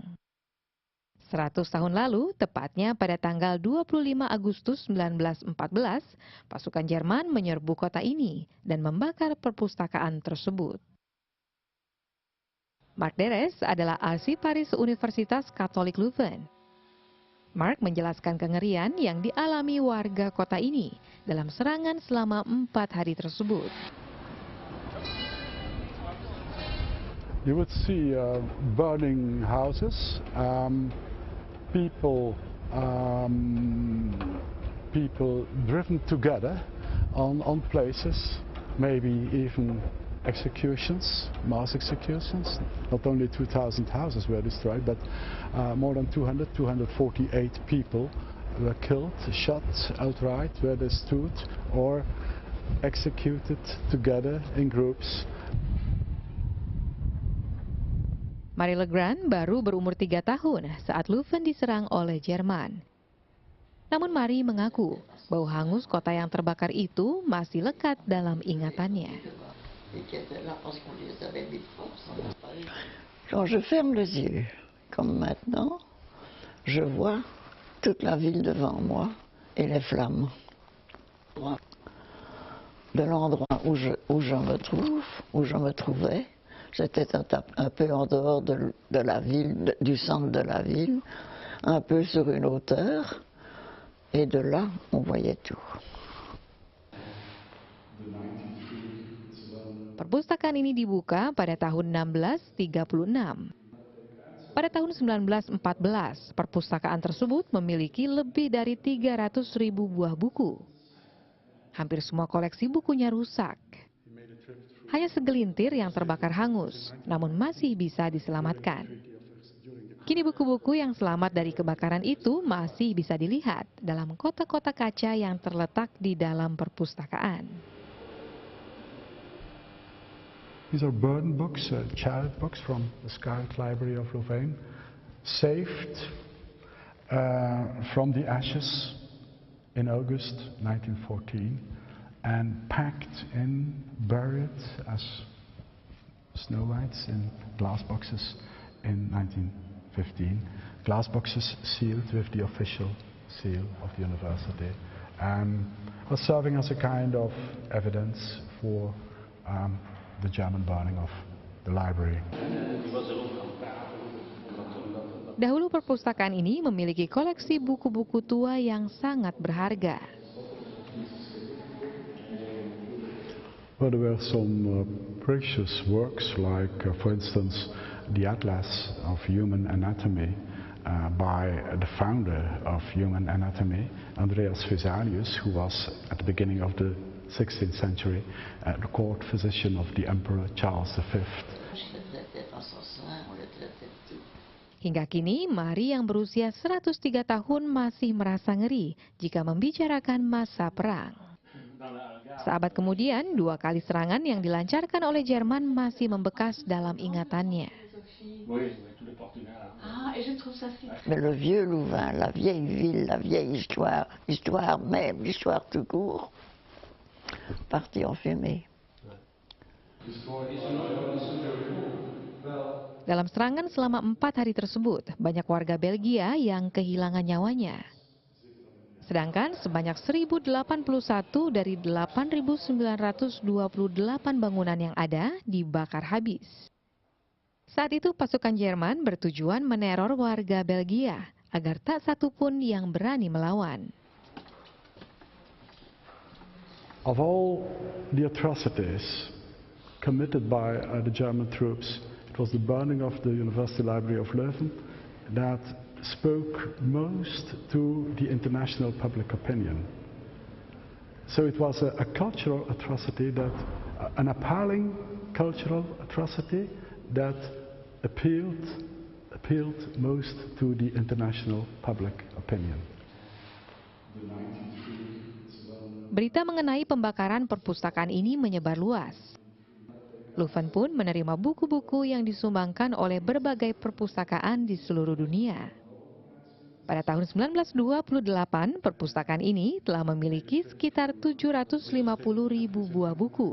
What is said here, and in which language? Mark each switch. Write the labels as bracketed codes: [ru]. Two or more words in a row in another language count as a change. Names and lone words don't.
[id] 100 tahun lalu, tepatnya pada tanggal 25 Agustus 1914, pasukan Jerman menyerbu kota ini dan membakar perpustakaan tersebut. Mark Deres adalah arsiparis Universitas Katolik Leuven. Mark menjelaskan kengerian yang dialami warga kota ini dalam serangan selama 4 hari tersebut. [en] You would see burning houses, people driven together on places, maybe even executions, mass executions. Not only 2,000 houses were destroyed, but more than 248 people were killed, shot outright where they stood, or executed together in groups. [id] Marie Legrand baru berumur 3 tahun saat Leuven diserang oleh Jerman. Namun Marie mengaku bau hangus kota yang terbakar itu masih lekat dalam ingatannya. [fr] Quand je ferme les yeux, comme maintenant, je vois toute la ville devant moi et les flammes. De l'endroit où je me trouvais, j'étais un peu en dehors de la ville, du centre de la ville, un peu sur une hauteur, et de là, on voyait tout. [id] Perpustakaan ini dibuka pada tahun 1636. Pada tahun 1914, perpustakaan tersebut memiliki lebih dari 300.000 buah buku. Hampir semua koleksi bukunya rusak. Hanya segelintir yang terbakar hangus, namun masih bisa diselamatkan. Kini buku-buku yang selamat dari kebakaran itu masih bisa dilihat dalam kotak-kotak kaca yang terletak di dalam perpustakaan. [en] These are burn books, child books from the Scarlet Library of Louvain, saved from the ashes in August 1914 and packed in, buried as snow whites in glass boxes in 1915. glass boxes sealed with the official seal of the university, was serving as a kind of evidence for the German burning of the library. [id] Dahulu perpustakaan ini memiliki koleksi buku-buku tua yang sangat berharga. [en] Well, there were some precious works like, for instance, the Atlas of Human Anatomy by the founder of Human Anatomy, Andreas Vesalius, who was at the beginning of the 16th century the court physician of the Emperor Charles V. [id] Hingga kini, Mari yang berusia 103 tahun masih merasa ngeri jika membicarakan masa perang. Seabad kemudian, 2 kali serangan yang dilancarkan oleh Jerman masih membekas dalam ingatannya. [fr] Mais le vieux Louvain, la vieille ville, la vieille histoire même, l'histoire tout court, partie en fumée. [id] Dalam serangan selama 4 hari tersebut, banyak warga Belgia yang kehilangan nyawanya. Sedangkan sebanyak 1081 dari 8.928 bangunan yang ada dibakar habis. Saat itu pasukan Jerman bertujuan meneror warga Belgia agar tak satu pun yang berani melawan. [en] Of all the atrocities committed by the German troops, it was the burning of the University Library of Leuven that spoke most to the international public opinion. So it was a cultural atrocity, that an appalling cultural atrocity that appealed most to the international public opinion. [id] Berita mengenai pembakaran perpustakaan ini menyebar luas. Leuven pun menerima buku-buku yang disumbangkan oleh berbagai perpustakaan di seluruh dunia. Pada tahun 1928, perpustakaan ini telah memiliki sekitar 750.000 buah buku.